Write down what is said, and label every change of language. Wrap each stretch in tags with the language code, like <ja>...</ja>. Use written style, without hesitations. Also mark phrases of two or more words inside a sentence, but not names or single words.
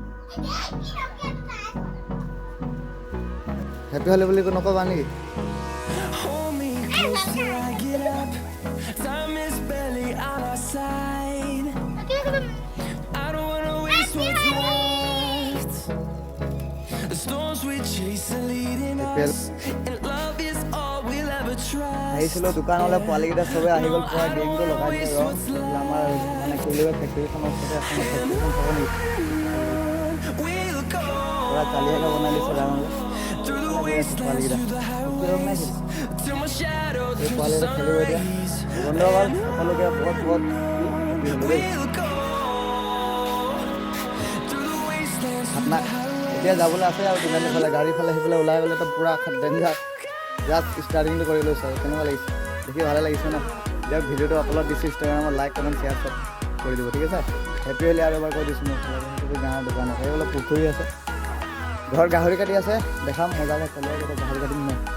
<en>happy holi</en> <as>বুলি নকবা নেকি?</as> <en>Hold me close till I get up. Time is barely on our side. I don't wanna waste what's left. The storms we chase are leading us, and love is all we'll ever trust.</en> <as>আহিছিলো দোকানলৈ পোৱালিকেইটা চবে আহি গ'ল পুৰা গেংটো লগাই দিলে ৰং আমাৰ মানে কলিবা ফেক্টৰীখনৰ ওচৰতে এখন ফেক্টৰীখন চাব নেকি</as> <en>We'll go</en> <as>পুৰা চালিয়াকৈ বনাই দিছে ডাঙৰকৈ</as> <en>through the</en> <as>পোৱালিকেইটা</as> <en>wastelands, through the highways, till my shadow</en> <as>এই</as> <en>turns to</en> <as>পোৱালিকেইটা</as> <en>sun</en> <as>খেলিব এতিয়া</as> <en>rays.</en> <as>বন্ধ হ'ল সকলোকে বহুত বহুত দেই</as> <en>We'll go through the wastelands, through</en> <as>আপোনাৰ</as> <en>the highways.</en> <as>এতিয়া যাবলৈ আছে আৰু তিনিআলি ফালে গাড়ী ফালে সেইফালে ওলাই গ'লেতো পুৰা ডেঞ্জাৰ জাষ্ট ষ্টাৰ্টিংটো কৰি লৈছোঁ আৰু কেনেকুৱা লাগিছে দেখি ভালে লাগিছে ন এতিয়া ভিডিঅ'টো আপলোড দিছোঁ ইনষ্টাগ্ৰামত</as> <en>like comment share</en> <as>চব কৰি দিব ঠিক আছে</as> <en>happy holi</en> <as>আৰু এবাৰ কৈ দিছোঁ মই সেইটো গাঁৱৰ দোকানত এই বোলে পুখুৰী আছে ঘৰত গাহৰি কাটি আছে দেখাম মজাকৈ চলিয়ে যাতে গাহৰি কাটিম ন</as>